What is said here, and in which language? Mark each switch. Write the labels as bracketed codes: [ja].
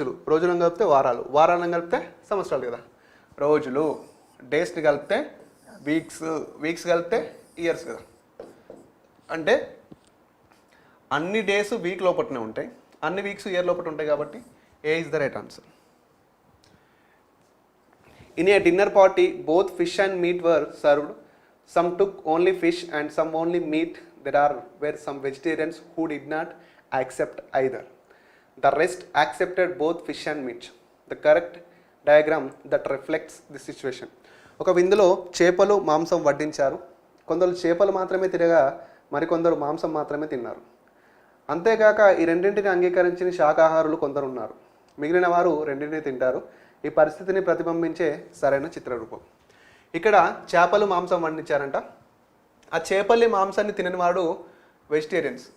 [te] రోజులను కలిపితే వారాలు, వారాలను కలిపితే సంవత్సరాలు కదా. రోజులు, డేస్ని కలిపితే వీక్స్ కలిపితే ఇయర్స్ కదా. అంటే అన్ని డేస్ వీక్ లోపలనే ఉంటాయి, అన్ని వీక్స్ ఇయర్ లోపల ఉంటాయి, కాబట్టి [en] A is the right answer. In a dinner party, both fish and meat were served. Some took only fish and some only meat. There were some vegetarians who did not accept either. The rest accepted both fish and meat. The correct diagram that reflects the situation. [te] ఒక విందులో చేపలు, మాంసం వడ్డించారు. కొందరు చేపలు మాత్రమే తినగా మరికొందరు మాంసం మాత్రమే తిన్నారు. అంతేకాక ఈ రెండింటిని అంగీకరించిన శాకాహారులు కొందరు ఉన్నారు. మిగిలిన వారు రెండింటిని తింటారు. ఈ పరిస్థితిని ప్రతిబింబించే సరైన చిత్రరూపం. ఇక్కడ చేపలు, మాంసం వండించారంట. ఆ చేపల్లి మాంసాన్ని తినని వాడు వెజిటేరియన్స్.